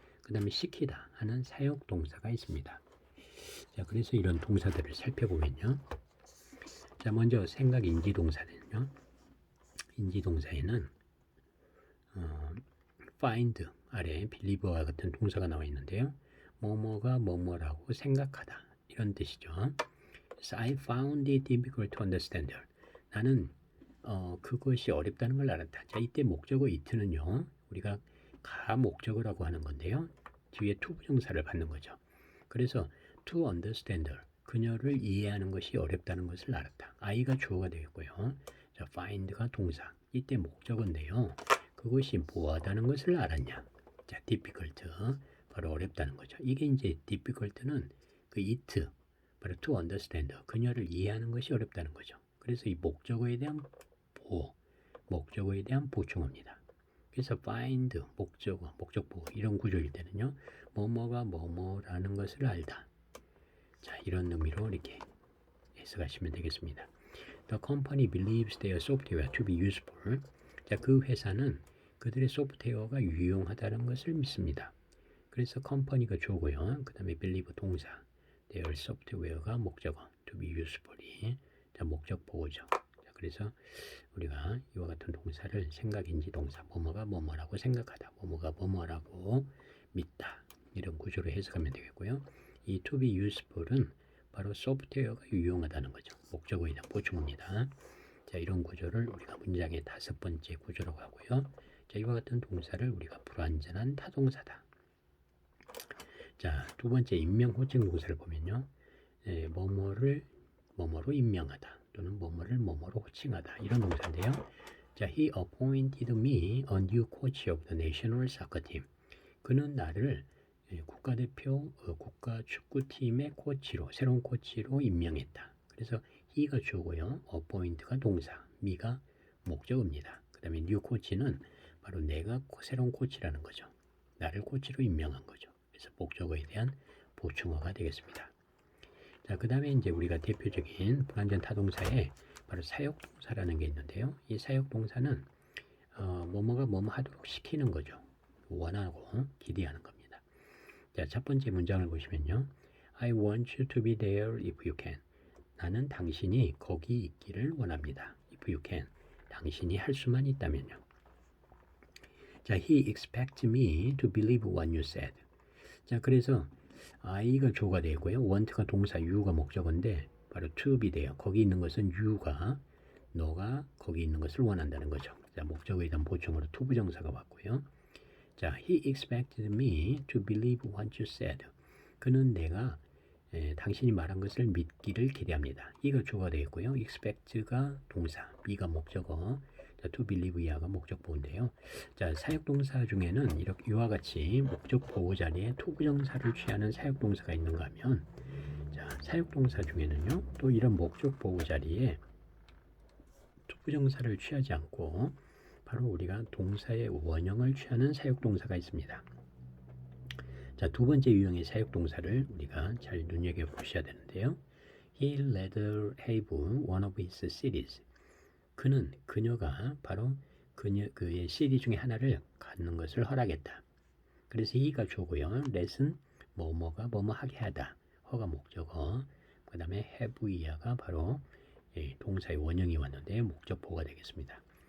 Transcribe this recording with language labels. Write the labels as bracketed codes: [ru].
[ko] 그 다음에 시키다 하는 사역 동사가 있습니다. 자, 그래서 이런 동사들을 살펴보면요. 자, 먼저 생각 인지 동사는요. 인지 동사에는 find 아래 believe와 같은 동사가 나와 있는데요. 뭐뭐가 뭐뭐라고 생각하다 이런 뜻이죠. [en] 그래서 I found it difficult to understand. [ko] 나는 그것이 어렵다는 걸 알았다. 자, 이때 목적어 it는요. 우리가 가 목적어라고 하는 건데요. 뒤에 to 부정사를 받는 거죠. 그래서 [en] to understand [ko] 그녀를 이해하는 것이 어렵다는 것을 알았다. I가 주어가 되겠고요. 자, find가 동사. 이때 목적어인데요. 그것이 뭐하다는 것을 알았냐. 자, difficult 바로 어렵다는 거죠. 이게 이제 difficult는 그 it 바로 to understand 그녀를 이해하는 것이 어렵다는 거죠. 그래서 이 목적어에 대한 보호, 목적어에 대한 보충어입니다. 그래서 find 목적어, 목적 보호 이런 구조일 때는요. 뭐뭐가 뭐뭐라는 것을 알다. 자, 이런 의미로 이렇게 해석하시면 되겠습니다. [en] The company believes their software to be useful. [ko] 자, 그 회사는 그들의 소프트웨어가 유용하다는 것을 믿습니다. 그래서 company가 주어고요. 그 다음에 believe 동사, [en] their software [ko] 가 목적어, [en] to be useful [ko] 이 자, 목적 보호죠. 자, 그래서 우리가 이와 같은 동사를 생각인지 동사, 뭐뭐가 뭐뭐라고 생각하다, 뭐뭐가 뭐뭐라고 믿다 이런 구조로 해석하면 되겠고요. 이 [en] to be useful [ko] 은 바로 소프트웨어가 유용하다는 거죠. 목적어에 대한 보충입니다. 자, 이런 구조를 우리가 문장의 5번째 구조라고 하고요. 자, 이와 같은 동사를 우리가 불완전한 타동사다. 자, 두 번째 임명 호칭 동사를 보면요. 뭐뭐를 뭐뭐로 임명하다 또는 뭐뭐를 뭐뭐로 호칭하다 이런 동사인데요. [en] 자, he appointed me a new coach of the national soccer team. [ko] 그는 나를 국가대표 국가 축구팀의 코치로 새로운 코치로 임명했다. 그래서 he가 주어고요. appoint가 동사, me가 목적어입니다. 그 다음에 [en] new coach [ko] 는 바로 내가 새로운 코치라는 거죠. 나를 코치로 임명한 거죠. 그래서 목적어에 대한 보충어가 되겠습니다. 자, 그 다음에 이제 우리가 대표적인 불완전 타동사에 바로 사역동사라는 게 있는데요. 이 사역동사는 뭐뭐가 뭐뭐 하도록 시키는 거죠. 원하고 기대하는 겁니다. 자, 첫 번째 문장을 보시면요. [en] I want you to be there if you can. [ko] 나는 당신이 거기 있기를 원합니다. [en] If you can. [ko] 당신이 할 수만 있다면요. [en] 자, he expects me to believe what you said. [ko] 자, 그래서 I가 주어가 되고요. want가 동사, you가 목적어인데 바로 [en] to be there. [ko] 거기 있는 것은 you가 너가 거기 있는 것을 원한다는 거죠. 자, 목적어에 대한 보충으로 to 부정사가 왔고요. [en] 자, he expected me to believe what you said. [ko] 그는 내가 당신이 말한 것을 믿기를 기대합니다. 이가 주어가 되겠고요. expect가 동사, be가 목적어, 자, [en] to believe [ko] 이하가 목적 보호인데요. 자, 사역동사 중에는 이렇게 이와 같이 목적 보호 자리에 to 부정사를 취하는 사역동사가 있는가 하면, 자, 사역동사 중에는요, 또 이런 목적 보호 자리에 to 부정사를 취하지 않고 바로 우리가 동사의 원형을 취하는 사역동사가 있습니다. 자, 두 번째 유형의 사역동사를 우리가 잘 눈여겨보셔야 되는데요. [en] He let her have one of his CDs. [ko] 그녀가 바로 그의 CD 중에 하나를 갖는 것을 허락했다. 그래서 he가 주고요. let은 뭐뭐가 뭐뭐 하게 하다. 허가 목적어. 그 다음에 have 이하가 바로 동사의 원형이 왔는데 목적 보호가 되겠습니다.